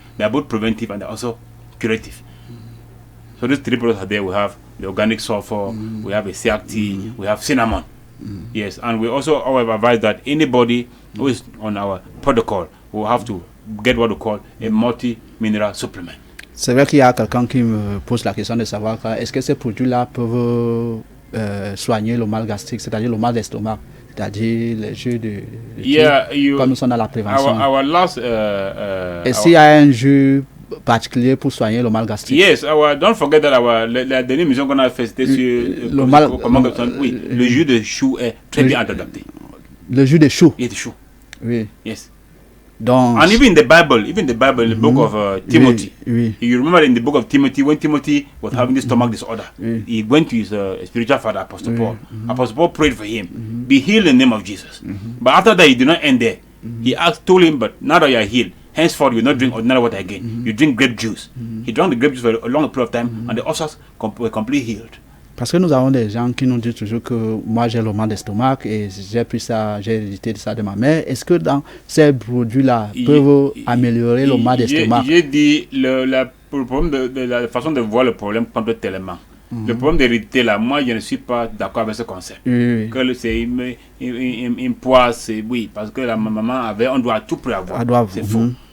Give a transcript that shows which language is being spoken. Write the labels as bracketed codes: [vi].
[en] They are both preventive and they're also curative. So these 3 products are there. We have the organic sulfur, we have a siak tea, we have cinnamon. Yes, and we also advise that anybody who is on our protocol will have to get what we call a multi-mineral supplement. [fr] C'est vrai qu'il y a quelqu'un qui me pose la question de savoir est-ce que ces produits-là peuvent soigner le mal gastrique, c'est-à-dire le mal d'estomac, c'est-à-dire les jus de quand nous sommes dans la prévention. [en] Our last, [fr] est-ce qu'il y a un jus particulier pour soigner le mal gastrique? [en] Yes, don't forget that [fr] la dernière mission qu'on a fait c'était sur le mal. Oui, le jus de chou est très bien adapté. Le jus de chou. Et de chou. Oui. [en] Yes. [fr] Donc, [en] and even the Bible, in the book of Timothy, you remember in the book of Timothy, when Timothy was having this stomach disorder, he went to his spiritual father, Apostle Paul. Apostle Paul prayed for him, be healed in the name of Jesus. But after that, he did not end there. He told him, but now that you are healed, henceforth you will not drink ordinary water again. You drink grape juice. He drank the grape juice for a long period of time, and the ulcers were completely healed. [fr] Parce que nous avons des gens qui nous disent toujours que moi j'ai le mal d'estomac et j'ai pris ça, j'ai hérité de ça de ma mère. Est-ce que dans ces produits-là peuvent améliorer le mal d'estomac? J'ai dit le problème de la façon de voir le problème compte tellement. Le problème d'hérité là, moi je ne suis pas d'accord avec ce concept. Que c'est une poisse, oui, parce que la maman avait, on doit tout préavoir. C'est faux.